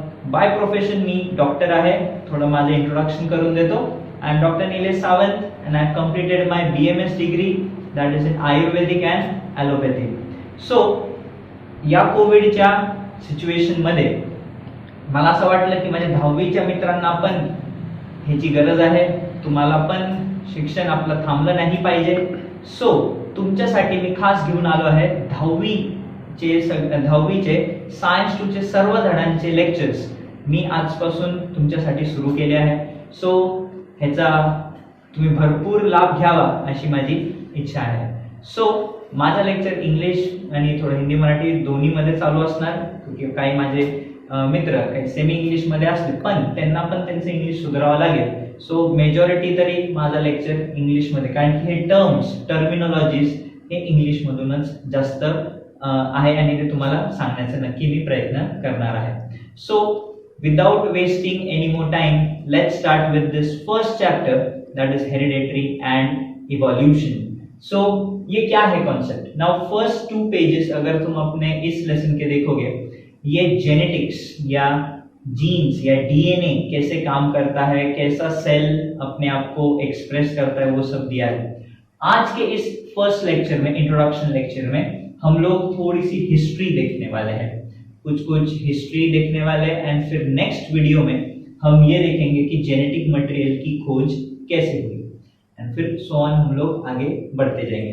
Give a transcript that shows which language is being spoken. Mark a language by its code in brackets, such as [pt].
[mr] By profession मी doctor आहे. थोडं माझं इंट्रोडक्शन करून देतो. [en] I am Dr. Nilesh Sawant and I have completed my BMS degree, that is in Ayurvedic and Allopathy. [mr] So या कोविडच्या situation मध्ये मला असं वाटलं की माझ्या 10वीच्या मित्रांना पण ह्याची गरज आहे. तुम्हाला पण शिक्षण आपलं थांबलं नाही पाहिजे. सो तुमच्यासाठी मी खास घेऊन आलो आहे 10वीचे सायन्स 2 चे सर्व धड्यांचे लेक्चर्स मी आजपासून तुमच्यासाठी सुरू केले आहे. सो ह्याचा तुम्ही भरपूर लाभ घ्यावा अशी माझी इच्छा आहे. सो माझा लेक्चर इंग्लिश आणि थोडं हिंदी मराठी दोन्ही मध्ये चालू असणार. [hi] क्योंकि [mr] काही माझे मित्र काही सेमी इंग्लिश मध्ये असतील पण त्यांना पण त्यांचं इंग्लिश सुधारावं लागेल. सो मेजॉरिटी तरी माझा लेक्चर इंग्लिश मध्ये, कारण की हे टर्मिनॉलॉजीज हे इंग्लिश मधूनच जास्त आहे आणि ते तुम्हाला सांगण्याचा नक्की मी प्रयत्न करणार आहे. So [en] without wasting any more time, let's start with this first chapter, that is hereditary and evolution. [hi] So ये क्या है कॉन्सेप्ट. नाउ फर्स्ट 2 पेजेस अगर तुम अपने इस लेसन के देखोगे, ये जेनेटिक्स या जीन्स या डीएनए कैसे काम करता है, कैसा सेल अपने आप को एक्सप्रेस करता है, वो सब दिया है. आज के इस फर्स्ट लेक्चर में, इंट्रोडक्शन लेक्चर में, हम लोग थोड़ी सी हिस्ट्री देखने वाले हैं, कुछ हिस्ट्री देखने वाले एंड फिर नेक्स्ट वीडियो में हम ये देखेंगे कि जेनेटिक मटेरियल की खोज कैसे हुई एंड फिर सो ऑन हम लोग आगे बढ़ते जाएंगे.